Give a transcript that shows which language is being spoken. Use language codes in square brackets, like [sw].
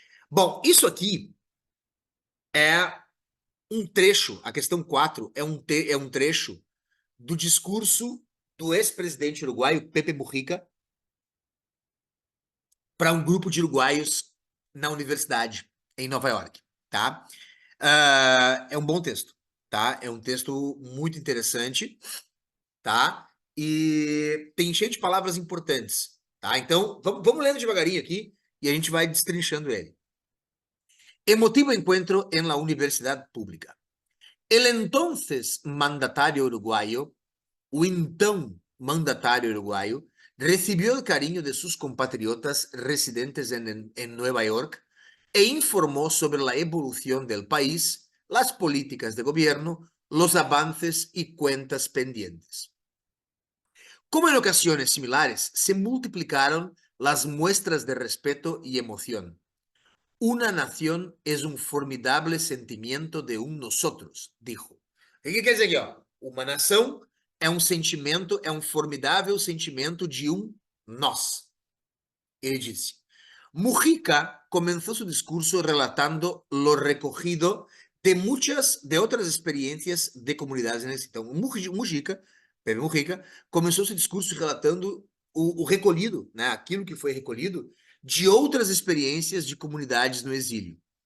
[pt] Bom, isso aqui é um trecho, a questão 4 é um trecho do discurso do ex-presidente uruguaio, Pepe Mujica, para um grupo de uruguaios na universidade em Nova York, tá? É um bom texto, tá? É um texto muito interessante, tá? E tem cheio de palavras importantes, tá? Então, vamos lendo devagarinho aqui e a gente vai destrinchando ele. [es] Emotivo encuentro en la universidad pública. El entonces mandatario uruguayo, [pt] o então mandatário uruguaio, [es] recibió el cariño de sus compatriotas residentes en Nueva York e informó sobre la evolución del país, las políticas de gobierno, los avances y cuentas pendientes. Como en ocasiones similares, se multiplicaron las muestras de respeto y emoción. Una nación es un formidable sentimiento de un nosotros, dijo. [pt] O que quer dizer aqui, ó? Uma nação é um sentimento, é um formidável sentimento de um nós. Ele disse. [es] Mujica comenzó su discurso relatando lo recogido de muchas de otras experiencias de comunidades en el [pt] então, Mujica, Pepe Mujica, começou seu discurso relatando o recolhido, né, aquilo que foi recolhido de outras experiências de comunidades no exílio.